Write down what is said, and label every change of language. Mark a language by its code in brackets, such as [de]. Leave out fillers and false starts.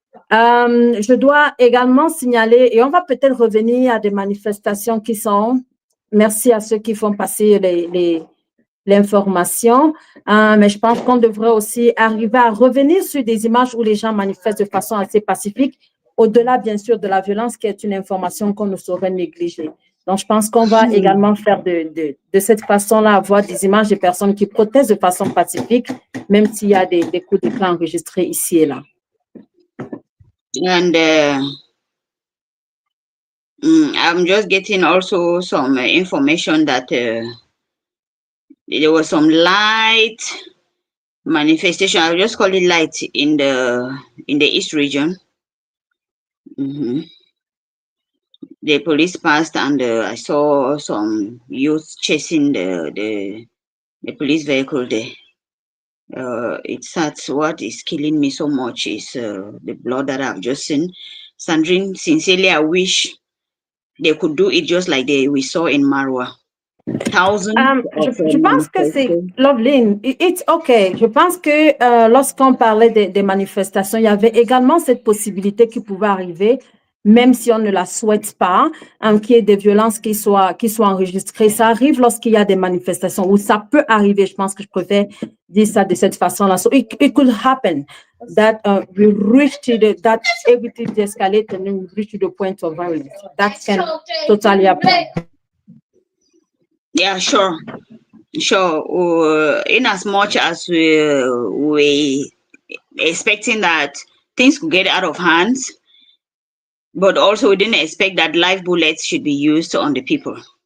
[fr] Je dois également signaler, et on va peut-être revenir à des manifestations qui sont, merci à ceux qui font passer l'information, mais je pense qu'on devrait aussi arriver à revenir sur des images où les gens manifestent de façon assez pacifique, au-delà bien sûr de la violence qui est une information qu'on ne saurait négliger. Donc, je pense qu'on va également faire de cette façon-là, avoir des images de personnes qui protestent de façon pacifique, même s'il y a des coups d'éclat enregistrés ici et là. [en] And I'm just getting also some information that there was some light manifestation. I'll just call it light in the East region. The police passed, and I saw some youth chasing the police vehicle there. It's sad. What is killing me so much is the blood that I've just seen. Sandrine, sincerely, I wish they could do it just like we saw in Marwa. [fr] Je pense que c'est, Loveline, [en] it's okay. [fr] Je pense que lorsqu'on parlait des manifestations, il y avait également cette possibilité qui pouvait arriver, même si on ne la souhaite pas, qu'il y ait des violences qui soient enregistrées. Ça arrive lorsqu'il y a des manifestations, ou ça peut arriver. Je pense que je préfère dire ça de cette façon-là. [en] So it could happen that we reach that everything escalate and then we reach to the point of violence. That can totally happen. Yeah, sure. In as much as we expecting that things could get out of hands, but also we didn't expect that live bullets should be used on the people.